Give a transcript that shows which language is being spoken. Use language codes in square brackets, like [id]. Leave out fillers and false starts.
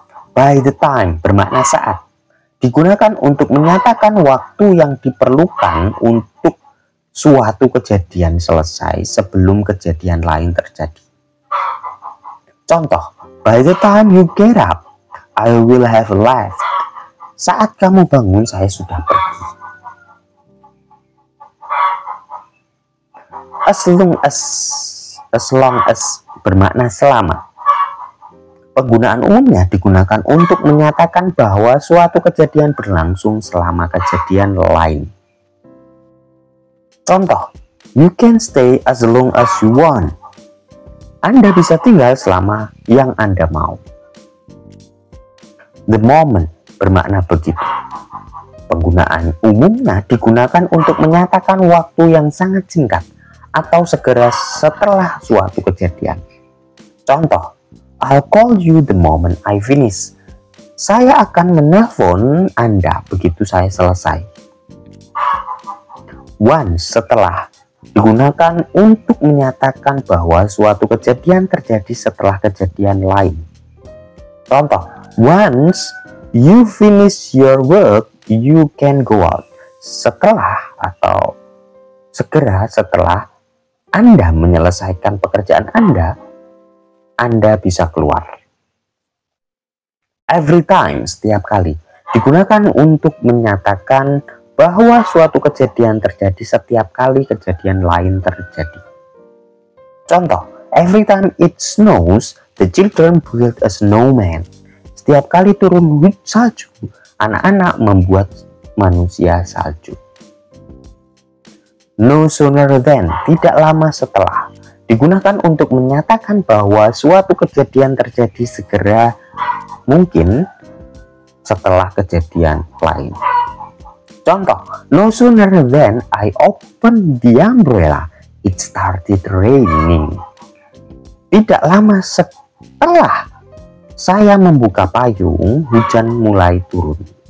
[id] By the time bermakna saat. Digunakan untuk menyatakan waktu yang diperlukan untuk suatu kejadian selesai sebelum kejadian lain terjadi. Contoh, [en] by the time you get up, I will have left. [id] Saat kamu bangun, saya sudah pergi. As long as bermakna selama. Penggunaan umumnya digunakan untuk menyatakan bahwa suatu kejadian berlangsung selama kejadian lain. Contoh, [en] you can stay as long as you want. [id] Anda bisa tinggal selama yang Anda mau. The moment bermakna begitu. Penggunaan umumnya digunakan untuk menyatakan waktu yang sangat singkat atau segera setelah suatu kejadian. Contoh, [en] I'll call you the moment I finish. [id] Saya akan menelpon Anda begitu saya selesai. Once, setelah, digunakan untuk menyatakan bahwa suatu kejadian terjadi setelah kejadian lain. Contoh, [en] once you finish your work, you can go out. [id] Setelah atau segera setelah Anda menyelesaikan pekerjaan Anda bisa keluar. Every time, setiap kali, digunakan untuk menyatakan bahwa suatu kejadian terjadi setiap kali kejadian lain terjadi. Contoh, [en] every time it snows, the children build a snowman. [id] Setiap kali turun hujan salju, anak-anak membuat manusia salju. No sooner than, tidak lama setelah, digunakan untuk menyatakan bahwa suatu kejadian terjadi segera mungkin setelah kejadian lain. Contoh, [en] no sooner than I opened the umbrella, it started raining. [id] Tidak lama setelah saya membuka payung, hujan mulai turun.